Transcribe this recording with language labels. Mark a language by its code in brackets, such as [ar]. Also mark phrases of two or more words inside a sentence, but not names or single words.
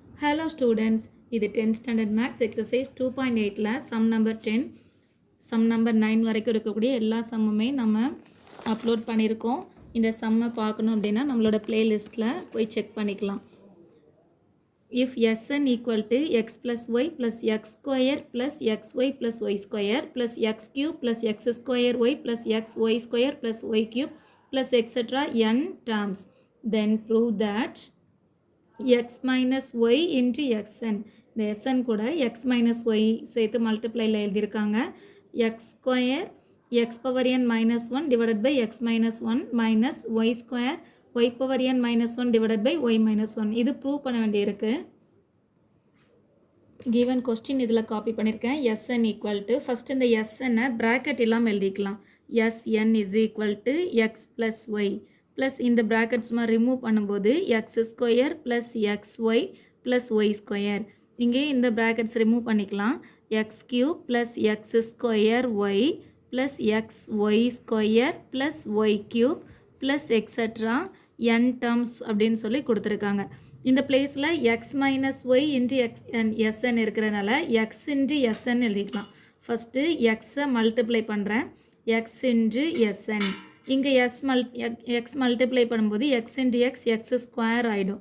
[en] Hello students, [ta] இது [en] 10th standard maths exercise 2.8ல sum number 10, sum number 9 [ta] வரைக்கும் இருக்கக்கூடிய எல்லா சம்முமே நம்ம அப்லோட் பண்ணியிருக்கோம். இந்த சம்மை பார்க்கணும் அப்படின்னா நம்மளோட பிளேலிஸ்ட்டில் போய் செக் பண்ணிக்கலாம். [en] If Sn equal to x plus y plus x square plus xy plus y square plus x cube plus x square y plus xy square plus y cube plus etc. n terms, then prove that x minus y into xn. [ta] இந்த xn கூட [en] x minus y [ta] சேர்த்து மல்டிப்ளைல எழுதியிருக்காங்க. [en] x square x power n minus 1 divided by x minus 1 minus y square y power n minus 1 divided by y minus 1. [ta] இது ப்ரூவ் பண்ண வேண்டியிருக்கு. [en] given question [ta] இதில் காப்பி பண்ணியிருக்கேன். [en] Sn equal to first இந்த Sn bracket [ta] இல்லாமல் எழுதிக்கலாம். [en] Sn is equal to x plus y plus [ta] இந்த bracket சும்மா remove பண்ணும்போது [en] x square plus xy plus y square. [ta] இங்கே இந்த brackets remove பண்ணிக்கலாம். [en] x cube plus x square y plus xy square plus y cube plus etc. n terms [ta] அப்படின்னு சொல்லி கொடுத்துருக்காங்க. இந்த பிளேஸில் [en] x minus y into sn [ta] இருக்கிறனால [en] x into sn [ta] எழுதிக்கலாம். ஃபஸ்ட்டு xஐ மல்டிப்ளை பண்ணுறேன். [en] x into sn. [ta] இங்கே x மல்டிப்ளை பண்ணும்போது [en] x into x x square [ta] ஆகிடும்.